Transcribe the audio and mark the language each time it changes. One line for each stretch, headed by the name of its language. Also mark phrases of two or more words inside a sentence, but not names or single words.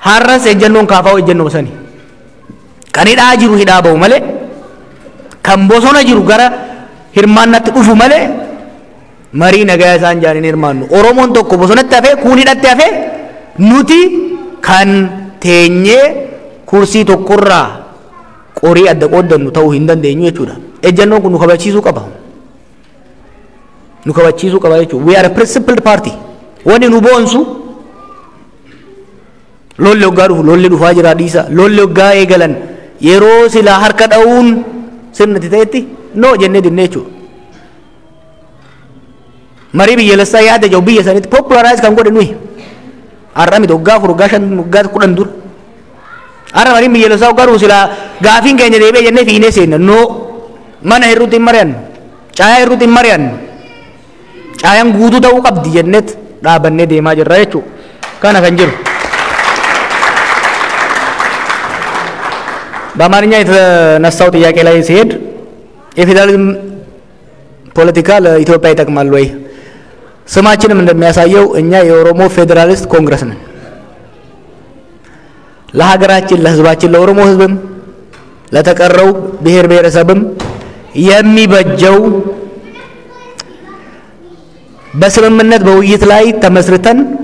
Oromo: harras ejjennoon kaafaa ejjennoo sani kan hidhaa jiru hidhaa ba'u malee kan bosona jiru gara hirmaannatti dhufu malee marii nagaa isaan jaaniin hirmaannu oromoon tokko bosonatti hafee kuun hidhatti hafee nuti kan teenyee kursii tokkorraa qorii adda qooddannu ta'uu hin dandeenyu jechuudha ejjennoon kun nu kabachiisuu qaba jechuudha
English: we are a principled party
Oromo: wani nu boonsu lolli hoggaa dhufu lolli dhufaa jira dhiisa lolli hoggaa eegalan yeroo silaa harka dha'uun sirnati ta'etti no jennee dinnee jechuudha marii biyyaalessaa yaada jiru biyya sanitti popularize kan godhe nuyi har'a miti hoggaa afur hoggaa shan hoggaa 10 dura har'a marii biyyaalessaa hoggaa dhufu silaa gaafiin keenya deebi'ee jennee fiinee seenna no mana hirruutti hin mari'annu caayaa hirruutti hin mari'annu caayaan guutuu ta'uu qabdi jenneet dhaabannee deemaa jirra jechuudha kana kan jiru
Amharic: በአማርኛ የተነሳው ጥያቄ ላይ ሲሄድ የፌዴራሊዝም ፖለቲካ ለኢትዮጵያ ይጠቅማል ወይ ስማችንም እንደሚያሳየው እኛ የኦሮሞ ፌዴራሊስት ኮንግረስ ነን ለሀገራችን ለህዝባችን ለኦሮሞ ህዝብም ለተቀረው ብሔር ብሔረሰብም የሚበጀው በስምምነት በውይይት ላይ ተመስርተን